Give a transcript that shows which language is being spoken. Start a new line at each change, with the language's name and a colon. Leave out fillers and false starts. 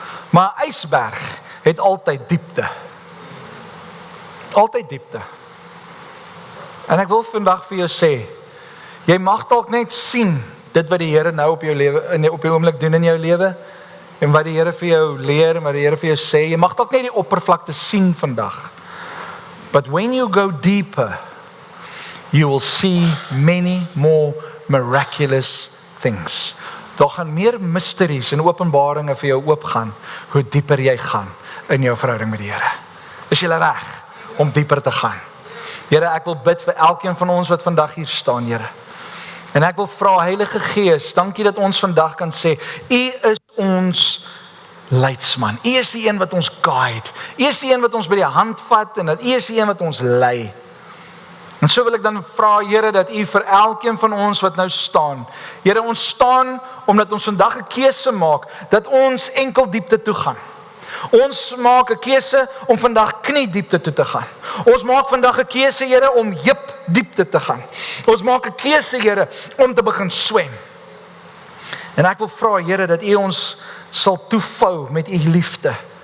Afrikaans: Maar 'n ysberg het altyd diepte. Altyd diepte. En ek wil vandag vir jou sê, jy mag dalk net sien dit wat die Here nou op jou lewe, op jou oomblik doen in jou lewe, en wat die Here vir jou leer, en wat die Here vir jou sê. Jy mag dalk net die oppervlakte sien vandag.
English: But when you go deeper, you will see many more miraculous things.
Afrikaans: Daar gaan meer mysteries en openbaringe vir jou oopgaan, hoe dieper jy gaan in jou verhouding met die Here. Is jy reg om dieper te gaan? Here, ek wil bid vir elkeen van ons wat vandag hier staan, Here. En ek wil vra, Heilige Gees, dankie dat ons vandag kan sê, U is ons leidsman. U is die een wat ons guide. U is die een wat ons by die hand vat en dat U is die een wat ons lei. En so wil ek dan vra, Here, dat U vir elkeen van ons wat nou staan, Here, ons staan omdat ons vandag 'n keuse maak dat ons enkel diepte toe gaan. Ons maak 'n keuse om vandag knie diepte toe te gaan. Ons maak vandag 'n keuse, Here, om heup diepte te gaan. Ons maak 'n keuse, Here, om te begin swem. En ek wil vra, Here, dat U ons sal toevou met U liefde.